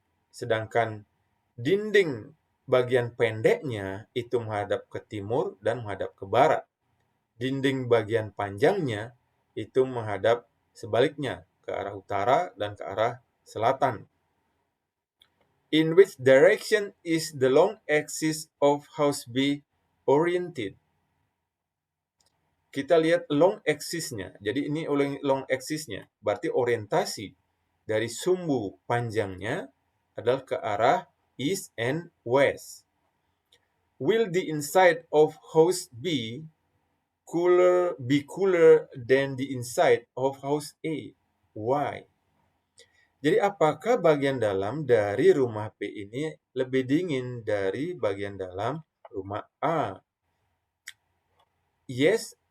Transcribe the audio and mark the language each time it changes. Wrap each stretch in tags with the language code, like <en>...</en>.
<id>Sedangkan dinding bagian pendeknya itu menghadap ke timur dan menghadap ke barat. Dinding bagian panjangnya itu menghadap sebaliknya, ke arah utara dan ke arah selatan.</id> <en>In which direction is the long axis of house B oriented?</en> <id>Kita lihat long axis-nya. Jadi ini long axis-nya. Berarti orientasi dari sumbu panjangnya adalah ke arah</id> <en>east and west. Will the inside of house B be cooler than the inside of house A? Why?</en> <id>Jadi apakah bagian dalam dari rumah B ini lebih dingin dari bagian dalam rumah A?</id> <en>Yes</en>